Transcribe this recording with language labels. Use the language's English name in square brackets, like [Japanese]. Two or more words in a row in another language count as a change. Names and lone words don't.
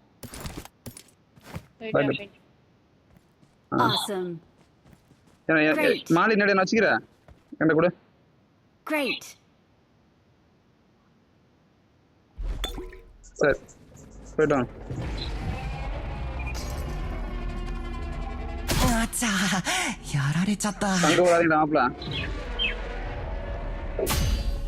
[English] Awesome. [Tamil] மாலி நடைய நான் வச்சுக்கிறேன் என்ன கூட. [English] Great. [Tamil] சரி போயிட்டோம். [Japanese] ஆச்சா やられちゃった。 [Tamil] அங்க வராதீங்கடா மாப்ள.